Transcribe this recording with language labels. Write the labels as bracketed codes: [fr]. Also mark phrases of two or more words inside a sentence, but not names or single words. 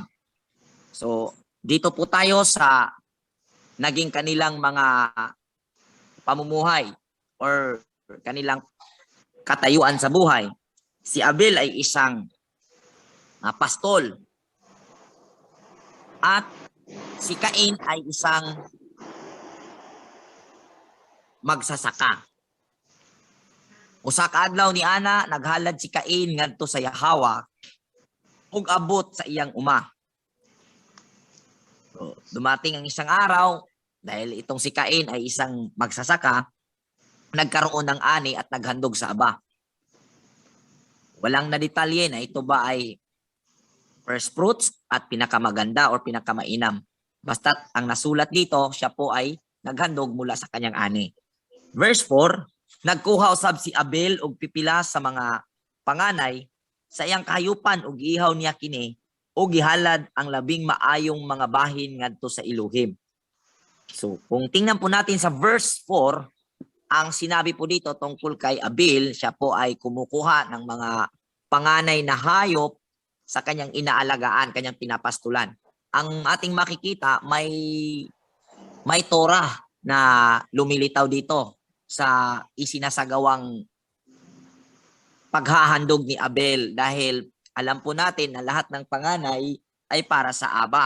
[tl] So, dito po tayo sa naging kanilang mga pamumuhay or kanilang katayuan sa buhay. Si Abel ay isang pastol at si Cain ay isang magsasaka. [ceb] Usa ka adlaw ni ana naghalad si Cain ngadto sa Yahawa ug abot sa iyang uma. [tl] So, dumating ang isang araw dahil itong si Cain ay isang magsasaka, nagkaroon ng ani at naghandog sa aba. Walang nadetalye na ito ba ay [en] first fruits [tl] at pinakamaganda or pinakamainam. Basta ang nasulat dito, siya po ay naghandog mula sa kanyang ani. Verse 4, [ceb] nagkuha usab si Abel og pipila sa mga panganay sa iyang kahayupan ug ihaw niya kini o gihalad ang labing maayong mga bahin ngadto sa Elohim. [tl] So, kung tingnan po natin sa verse 4, ang sinabi po dito tungkol kay Abel, siya po ay kumukuha ng mga panganay na hayop sa kanyang inaalagaan, kanyang pinapastulan. Ang ating makikita, may Torah na lumilitaw dito sa isinasagawang paghahandog ni Abel dahil alam po natin na lahat ng panganay ay para sa Aba.